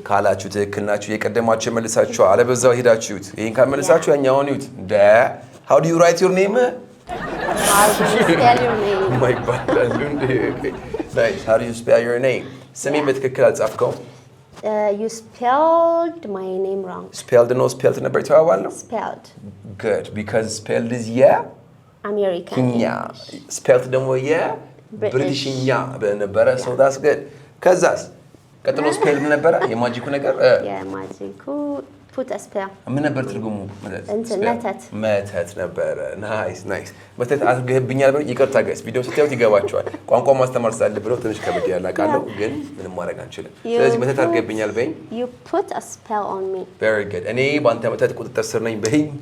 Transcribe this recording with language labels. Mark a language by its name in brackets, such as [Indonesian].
[Amharic] ካላችሁ ትክክል ናችሁ። የቀደማችሁ መልሳችሁ አለበዛው ሄዳችሁት። ይሄን ካልመለሳችሁ ያኛውን ይሁት። [English] How do you write your name? How do you spell your name? My bad. Nice. How do you spell your name? [Amharic] ስሜን በትክክል አልጻፍከው። [English] You spelled my name wrong. [Amharic] Spelled ነበር የተባባልነው? [English] Spelled. Good, because spelled is American. [Amharic] Spelled ደግሞ ብሪቲሽኛ ነበረ። [English] So that's good. [Amharic] ከዛስ ቀጥሎ ስፔል ምን ነበረ? የማጂኩ ነገር የማጂኩ [English] put a spell. [Amharic] ምን ነበር ትርጉሙ? መተት ነበረ። ናይስ መተት አድርገህብኛል ብለው ይቅርታ ጋይስ፣ ቪዲዮ ስታዩት ይገባቸዋል። ቋንቋ ማስተማር ስላለብህ ብለው ትንሽ ከበድ ያላቃለው፣ ግን ምንም ማድረግ አንችልም። ስለዚህ መተት አድርገህብኛል በይኝ። [English] You put a spell on me. Very good. [Amharic] እኔ በአንተ መተት ቁጥጥር ስር ነኝ በይኝ።